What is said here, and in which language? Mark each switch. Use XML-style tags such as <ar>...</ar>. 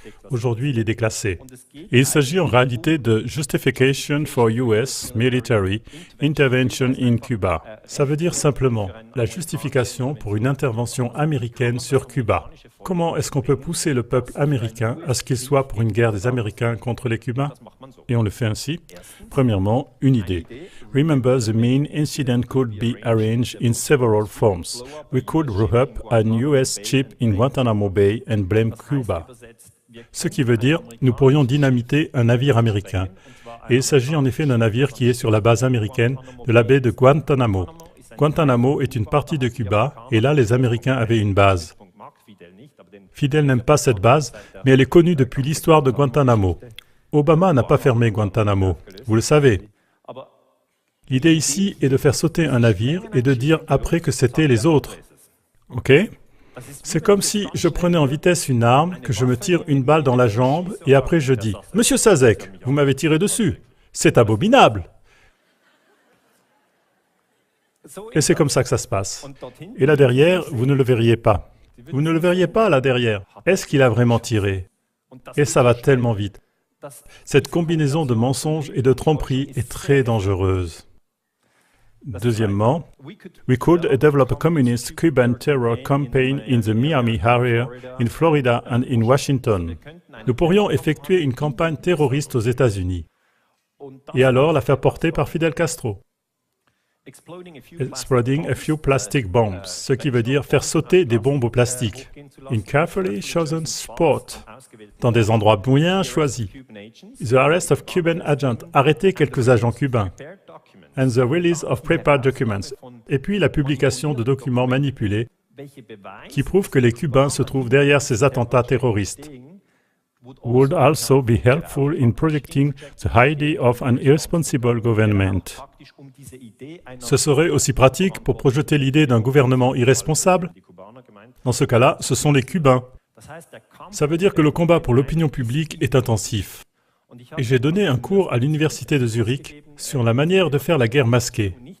<fr>Aujourd'hui, il est déclassé. Et il s'agit en réalité de</fr> <en>Justification for US Military Intervention in Cuba.</en> <fr>Ça veut dire simplement la justification pour une intervention américaine sur Cuba. Comment est-ce qu'on peut pousser le peuple américain à ce qu'il soit pour une guerre des Américains contre les Cubains? Et on le fait ainsi. Premièrement, une idée.</fr> <en>Remember, the main incident could be arranged in several forms. We could roll up an US ship in Guantanamo Bay and blame Cuba.</en> <fr>Ce qui veut dire, nous pourrions dynamiter un navire américain. Et il s'agit en effet d'un navire qui est sur la base américaine de la baie de Guantanamo. Guantanamo est une partie de Cuba, et là les Américains avaient une base. Fidel n'aime pas cette base, mais elle est connue depuis l'histoire de Guantanamo. Obama n'a pas fermé Guantanamo, vous le savez. L'idée ici est de faire sauter un navire et de dire après que c'était les autres. Ok? C'est comme si je prenais en vitesse une arme, que je me tire une balle dans la jambe et après je dis « Monsieur Sazek, vous m'avez tiré dessus. C'est abominable !» Et c'est comme ça que ça se passe. Et là derrière, vous ne le verriez pas. Vous ne le verriez pas là derrière. Est-ce qu'il a vraiment tiré? Et ça va tellement vite. Cette combinaison de mensonges et de tromperies est très dangereuse. Deuxièmement,</fr> <en>we could develop a communist Cuban terror campaign in the Miami area, in Florida and in Washington.</en> <fr>Nous pourrions effectuer une campagne terroriste aux États-Unis et alors la faire porter par Fidel Castro.</fr> <en>Exploding a few plastic bombs,</en> <fr>ce qui veut dire faire sauter des bombes au plastique.</fr> <en>In carefully chosen spots,</en> <fr>dans des endroits bien choisis.</fr> <en>The arrest of Cuban agents,</en> <fr>arrêter quelques agents cubains.</fr> <en>And the release of prepared documents.</en> <fr>Et puis la publication de documents manipulés qui prouvent que les Cubains se trouvent derrière ces attentats terroristes.</fr> <en>would also be helpful in projecting the idea of an irresponsible government.</en> <fr>Ce serait aussi pratique pour projeter l'idée d'un gouvernement irresponsable. Dans ce cas-là, ce sont les Cubains. Ça veut dire que le combat pour l'opinion publique est intensif. Et j'ai donné un cours à l'université de Zurich sur la manière de faire la guerre masquée.</fr>